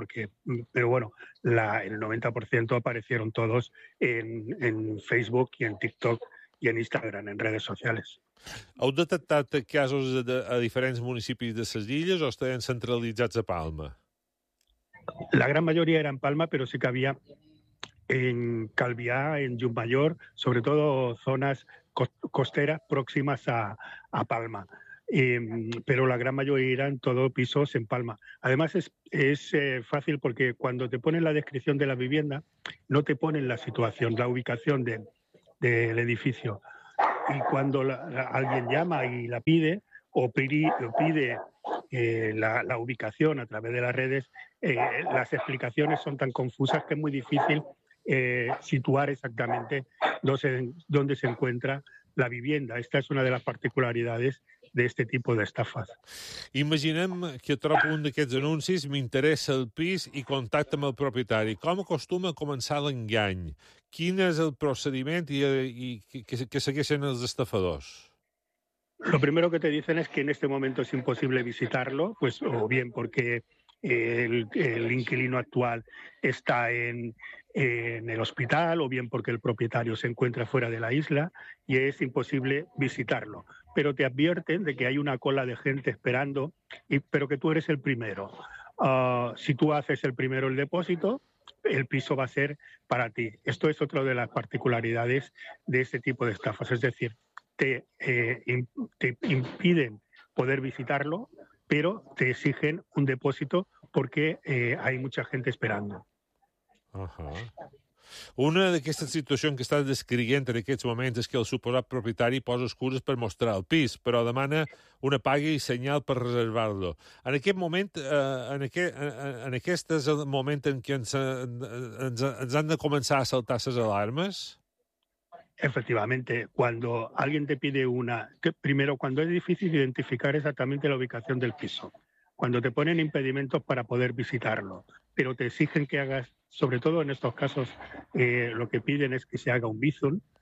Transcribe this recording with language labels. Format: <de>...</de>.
<es>Porque, pero bueno, el 90% aparecieron todos en Facebook y en TikTok i en Instagram, en redes socials.</es> <ca>Heu detectat casos a diferents municipis de les illes o estaven centralitzats a Palma? La gran majoria era en Palma, però sí que hi havia en Calvià, en Llucmajor, sobretot zones costeres pròximes a Palma. Però la gran majoria eren tots pisos en Palma.</ca> <es>Además, es fácil porque cuando te ponen la descripción de la vivienda, no te ponen la situación, la ubicación del edificio. Y cuando alguien llama y la pide, o pide la ubicación a través de las redes, las explicaciones son tan confusas que es muy difícil situar exactamente dónde se encuentra la vivienda. Esta es una de las particularidades de este tipo de estafas.</es> <ca>Imaginem que trobo un d'aquests anuncis, m'interessa el pis i contacta amb el propietari. Com acostuma a començar l'engany? Quin és el procediment i que segueixen els estafadors?</ca> <es>Lo primero que te dicen es que en este momento es imposible visitarlo, pues o bien porque el inquilino actual está en el hospital o bien porque el propietario se encuentra fuera de la isla y es imposible visitarlo. Pero te advierten de que hay una cola de gente esperando, pero que tú eres el primero. Si tú haces el primero el depósito, el piso va a ser para ti. Esto es otra de las particularidades de este tipo de estafas. Es decir, te impiden poder visitarlo, pero te exigen un depósito porque hay mucha gente esperando. Ajá.</es> <ca>Una d'aquestes situacions que estàs descrivint en aquests moments és que el suposat propietari posa excuses per mostrar el pis, però demana una paga i senyal per reservar-lo. En aquest moment, en aquest és el moment en què ens han de començar a saltar les alarmes?</ca> <es>Efectivamente, cuando alguien te pide una... Primero, cuando es difícil identificar exactamente la ubicación del piso, cuando te ponen impedimentos para poder visitarlo, pero te exigen que hagas, sobre todo en estos casos, lo que piden es que se haga un bizum.</es>